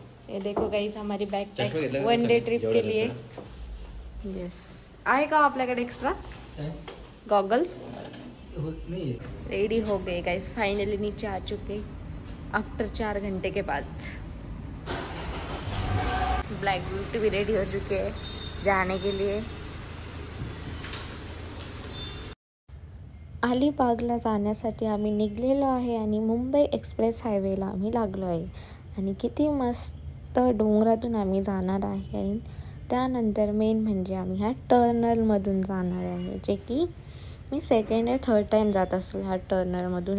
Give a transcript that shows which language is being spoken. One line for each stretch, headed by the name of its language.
Hindi: ये देखो गाइस, हमारी bag pack one day trip के लिए.
Marathi: यस, आहे का आपल्याकडे एक्स्ट्रा गॉगल्स?
Hindi: नहीं. रेडी हो गए गाइस, फाइनली नीचे आ चुके आफ्टर 4 घंटे के बाद. ब्लैक ब्यूटी भी रेडी हो चुके हैं जाने के लिए.
Marathi: अलिबागला जाण्यासाठी आम्ही निघलेलो आहे आणि मुंबई एक्सप्रेस हायवेला आम्ही लागलो आहे. आणि किती मस्त डोंगरातून आम्ही जाणार आहे. आणि त्यानंतर मेन म्हणजे आम्ही ह्या टर्नलमधून जाणार आहे, जे की मी सेकंड या थर्ड टाईम जात असेल ह्या टर्नलमधून.